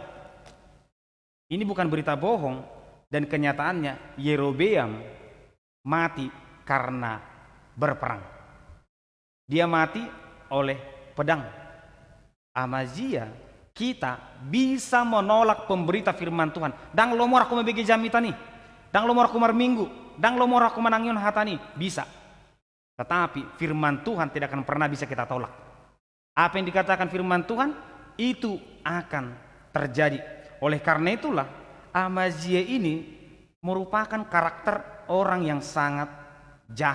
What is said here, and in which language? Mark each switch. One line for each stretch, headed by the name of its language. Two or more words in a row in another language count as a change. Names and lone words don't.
Indonesian: Ini bukan berita bohong, dan kenyataannya Yerobeam mati karena berperang. Dia mati oleh pedang. Amazia, kita bisa menolak pemberita firman Tuhan.
Batak Toba: Dang lomor aku membagi jamita nih, dang lomor aku minggu, dang lomor aku menangion hatani,
Indonesian: bisa. Tetapi firman Tuhan tidak akan pernah bisa kita tolak. Apa yang dikatakan firman Tuhan itu akan terjadi. Oleh karena itulah Amazia ini merupakan karakter orang yang sangat jahat.